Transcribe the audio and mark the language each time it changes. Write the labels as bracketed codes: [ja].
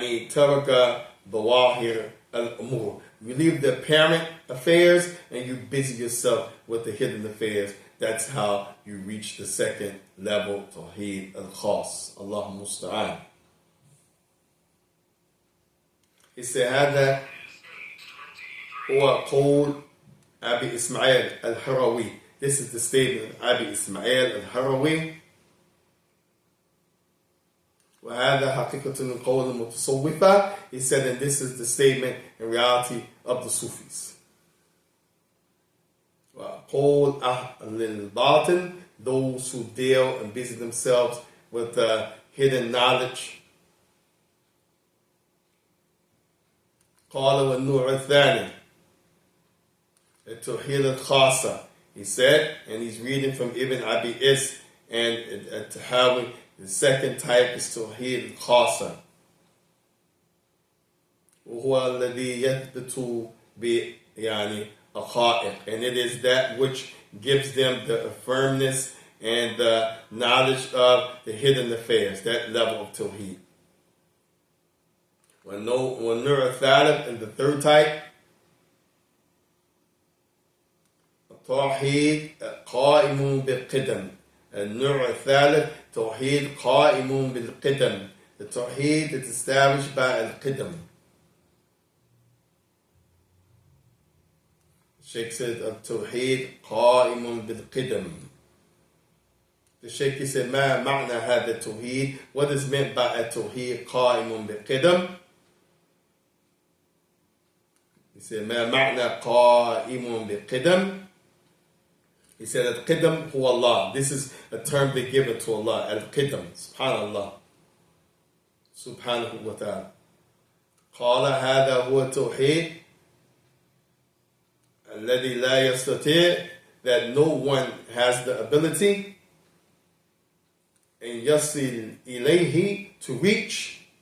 [ar] Taraka bawahir al-umur. [en] You leave the apparent affairs and you busy yourself with the hidden affairs. That's how you reach the second level, Tawheed al-Khas. [ar] Allahumma musta'an. [en] He said, [ar] هذا هو قول أبي إسماعيل الهروي. [en] This is the statement of Abi Ismail al-Harawi. [ar] وهذا حقيقة من قول المتصوفة. [en] He said, and this is the statement in reality of the Sufis. [ar] وقول أهل الباطن, [en] those who deal and busy themselves with hidden knowledge. [ar] قال والنوع الثاني التوحيد الخاصة. [en] He said, and he's reading from Ibn Abi Is and Tahawi. The second type is Tawheed al-Khasa. [ar] وهو الذي يثبت بحقائق, [en] and it is that which gives them the firmness and the knowledge of the hidden affairs, that level of Tawheed. [ar] والنوع الثالث, [en] and the third type, [ar] التوحيد قائم بالقدم. النوع الثالث توحيد قائم بالقدم. [en] The Tawheed is established by Al-Qidam. Sheikh said, [ar] التوحيد قائم بالقدم. [en] The Sheikh said, [ar] ما معنى هذا التوحيد? [en] What is meant by [ar] التوحيد قائم بالقدم? [en] He said, [ar] ما معنى قائم بالقدم? [en] He said, [ar] Al-Qidam huwa Allah. [en] This is a term they give it to Allah. Al-Qidam. Subhanallah. [ar] Subhanahu wa ta'ala. قال هذا هو التوحيد الذي لا يستطيع, [en] that no one has the ability and [ar] يصل إليه, [en] to reach